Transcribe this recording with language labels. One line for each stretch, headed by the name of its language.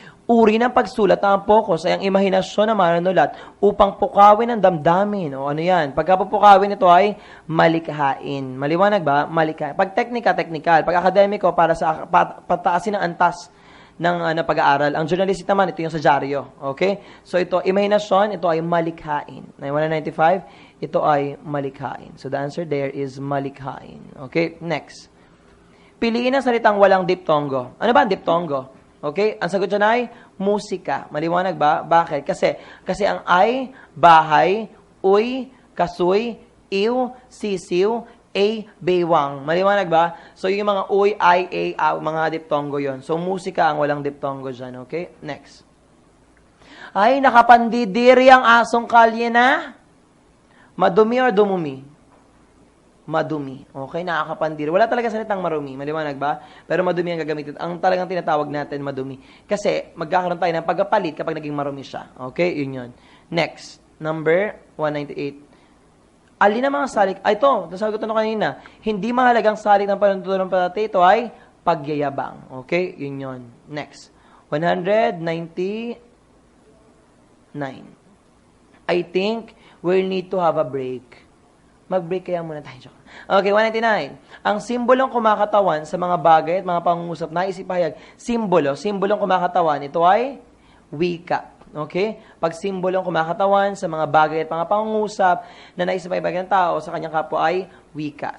Filipino: Uri ng pagsulat na ang focus ay ang imahinasyon ng manunulat upang pukawin ang damdamin. O ano yan? Pagkapupukawin ito ay malikhain. Maliwanag ba? Malikhain. Pag technical. Pag akademiko, para sa pataasin ang antas ng pag-aaral. Ang journalistic naman, ito yung sa dyaryo. Okay? So ito, imahinasyon, ito ay malikhain. 195, ito ay malikhain.
English: So the answer there is malikhain. Okay? Next.
Filipino: Piliin ang salitang walang diptongo. Ano ba ang diptongo? Okay? Ang sagot dyan ay musika. Maliwanag ba? Bakit? Kasi ang ay, bahay, uy, kasuy, iw, sisiw, baywang. Maliwanag ba? So, yung mga uy, ay, mga diptongo yon. So, musika ang walang diptongo dyan. Okay? Next. Ay, nakapandidiri ang asong kalye na. Madumi or dumumi? Madumi. Okay, nakakapandiri. Wala talaga salitang marumi. Maliwanag ba? Pero madumi ang gagamitin. Ang talagang tinatawag natin, madumi. Kasi, magkakaroon tayo ng pagkapalit kapag naging marumi siya. Okay, yun yun. Next, number 198. Alin ang mga salik? Ito, nasagot ko kanina. Hindi mahalagang salik ng panuntunan ng patate. Ito ay pagyayabang. Okay, yun yun. Next, 199.
English: I think we'll need to have a break.
Filipino: Mag-break kaya muna tayo. Okay, 199. Ang simbolong kumakatawan sa mga bagay at mga pangungusap na isipahayag. Simbolong kumakatawan. Ito ay wika. Okay? Pag simbolong kumakatawan sa mga bagay at mga pangungusap na naisipahayag ng tao sa kanyang kapwa ay wika.